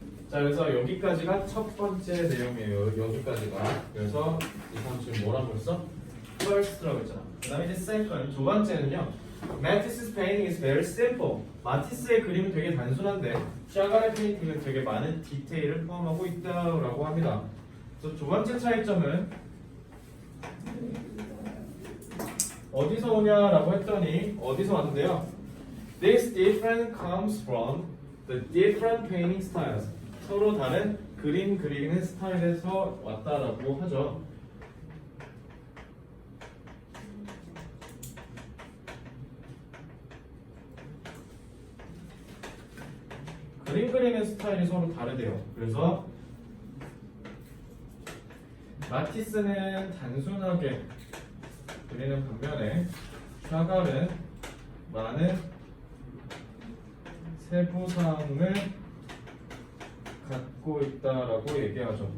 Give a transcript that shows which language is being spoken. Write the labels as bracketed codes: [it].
[ko] 자, 그래서 여기까지가 첫 번째 내용이에요. 여기까지가. 그래서 이 사람 지금 뭐라고 했어? First라고 했잖아. 그 다음에 이제 second, 두 번째는요. [en] Matisse's painting is very simple. [ko] 마티스의 그림은 되게 단순한데 샤갈의 페인팅은 되게 많은 디테일을 포함하고 있다고 합니다. 그래서 두 번째 차이점은 어디서 오냐라고 했더니 어디서 왔는데요. [en] This difference comes from the different painting styles. [ko] 서로 다른 그림 그리는 스타일에서 왔다라고 하죠. 그림 그리는 스타일이 서로 다르대요. 그래서 마티스는 단순하게 그리는 반면에 샤갈은 많은 세부사항을 갖고 있다라고 얘기하죠.